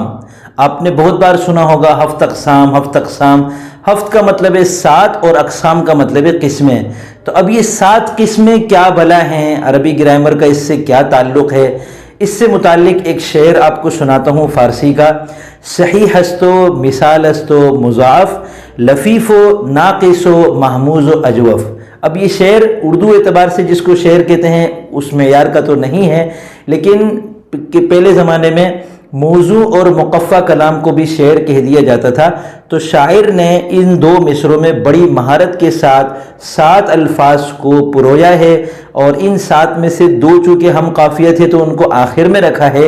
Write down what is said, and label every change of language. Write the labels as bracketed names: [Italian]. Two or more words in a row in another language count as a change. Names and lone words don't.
[Urdu] آپ نے بہت بار سنا ہوگا [Persian] ہفت اقسام، ہفت اقسام۔ [Urdu] ہفت کا مطلب ہے 7 اور اقسام کا مطلب ہے قسمیں۔ تو اب یہ 7 قسمیں کیا بھلا ہیں، عربی گرامر کا اس سے کیا تعلق ہے، اس سے متعلق ایک شعر آپ کو سناتا ہوں فارسی کا۔ [Persian] صحیح است و مثال است و مضاعف، لفیف و ناقص و محموز و اجوف۔ [Urdu] اب یہ شعر اردو اعتبار سے جس کو شعر کہتے ہیں اس معیار کا تو نہیں ہے، لیکن پہلے زمانے میں موضوع اور مقفع کلام کو بھی شعر کہہ دیا جاتا تھا۔ تو شاعر نے ان 2 مصروں میں بڑی مہارت کے ساتھ 7 الفاظ کو پرویا ہے، اور ان 7 میں سے 2 چونکہ ہم قافیہ تھے تو ان کو آخر میں رکھا ہے۔